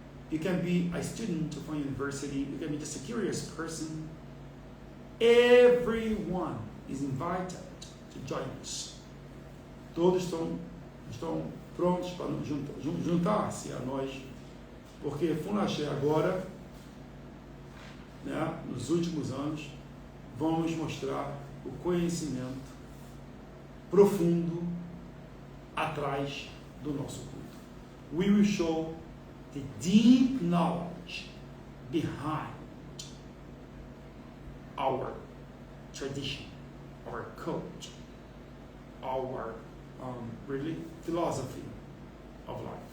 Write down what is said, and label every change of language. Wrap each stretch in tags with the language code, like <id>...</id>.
<en>You can be a student from university, you can be just a curious person. Everyone is invited to join us.</en> <pt>Todos estão prontos para juntar-se a nós, porque Funlaxé agora, né, nos últimos anos, vamos mostrar o conhecimento profundo atrás do nosso culto.</pt> <en>We will show the deep knowledge behind our tradition, our culture, our really philosophy of life.</en>